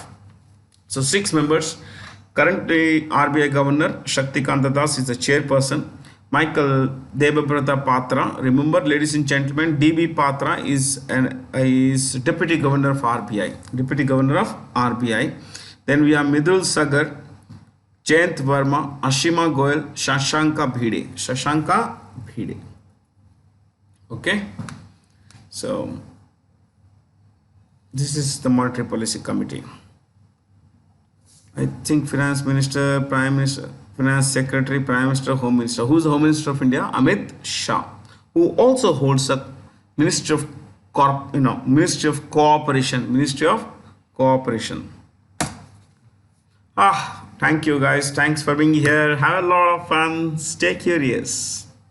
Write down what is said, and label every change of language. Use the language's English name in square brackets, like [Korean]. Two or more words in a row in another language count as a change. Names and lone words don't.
[English] So 6 members. Currently, RBI Governor Shaktikanta Das is the chairperson. Michael Debabrata Patra. Remember, ladies and gentlemen, DB Patra is Deputy Governor of RBI. Deputy Governor of RBI. Then we have Midul Sagar, Jayant Verma, Ashima Goyal, Shashanka Bhide. Shashanka Bhide. Okay. So this is the Monetary Policy Committee. I think Finance Minister, Prime Minister, Finance Secretary, Prime Minister, Home Minister. Who is the Home Minister of India? Amit Shah, who also holds a Ministry of Ministry of Cooperation. Ministry of Cooperation. Thank you guys. Thanks for being here. Have a lot of fun. Stay curious.